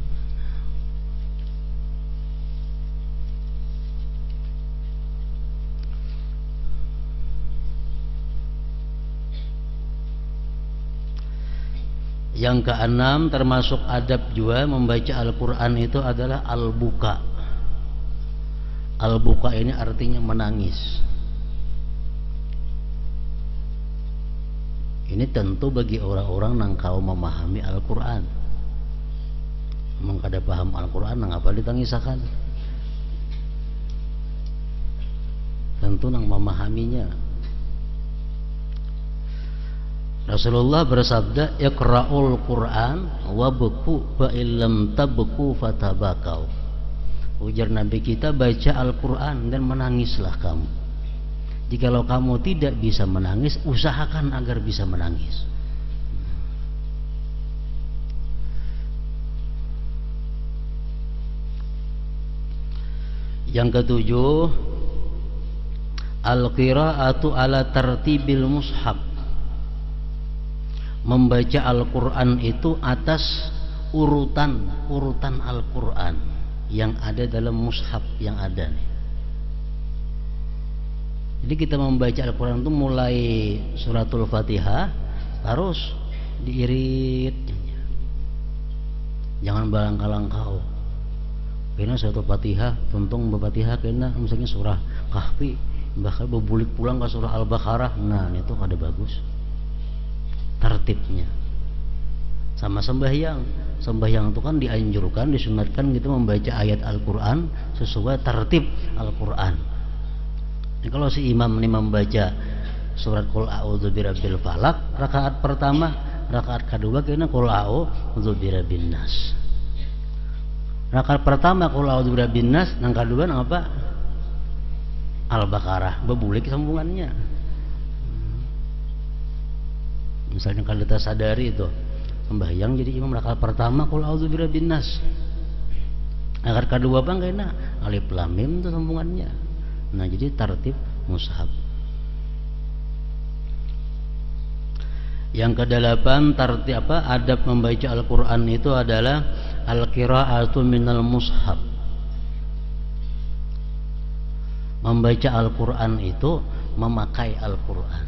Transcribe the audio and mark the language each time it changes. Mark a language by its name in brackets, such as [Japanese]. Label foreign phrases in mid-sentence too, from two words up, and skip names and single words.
[Indonesian] Yang keenam, termasuk adab juga membaca Al-Quran itu adalah al-buka. Al-buka ini artinya menangis. Ini tentu bagi orang-orang yang kau memahami Al-Quran. [Banjar] Memang kada paham Al-Quran, nang apa ditangisakan? [Indonesian] Tentu nang memahaminya. Rasulullah bersabda, [Arabic] "اقرؤوا القرآن وابكوا فإن لم تبكوا فتباكوا." [Indonesian] Ujar Nabi kita, baca Al-Quran dan menangislah kamu. Jikalau kamu tidak bisa menangis, usahakan agar bisa menangis. Yang ketujuh, [Arabic] القراءة على ترتيب المصحف. [Indonesian] Membaca Al-Quran itu atas urutan Al-Quran yang ada dalam mushaf yang ada nih. Jadi kita membaca Al-Quran itu mulai suratul Fatihah terus diirit, jangan balangkah-langkau. [Banjar] Kena suratul Fatihah, tuntung Fatihah kena misalnya surah Kahfi, bahkan bebulik pulang ke surah Al-Baqarah. Nah itu kada bagus tertibnya. [Indonesian] Sama sembahyang itu kan dianjurkan, disunatkan gitu membaca ayat Al-Quran sesuai tertib Al-Quran. Nah, kalau si imam ini membaca surat Qul a'udzu birabbil falaq rakaat pertama, rakaat kedua kena Qul a'udzu birabbin nas. [Banjar] Rakaat pertama Qul a'udzu birabbin nas, nang kedua nang apa? Al-Baqarah, bebulik sambungannya. [Indonesian] Misalnya kalau kita sadari itu sembahyang jadi imam rakaat pertama Qul a'udzu birabbin nas, rakaat kedua bang kena alif lam mim itu sambungannya. Nah jadi tertib mushaf. Yang kedelapan tertib adab membaca Al-Quran itu adalah [Arabic] القراءة من المصحف. [Indonesian] Membaca Al-Quran itu memakai Al-Quran.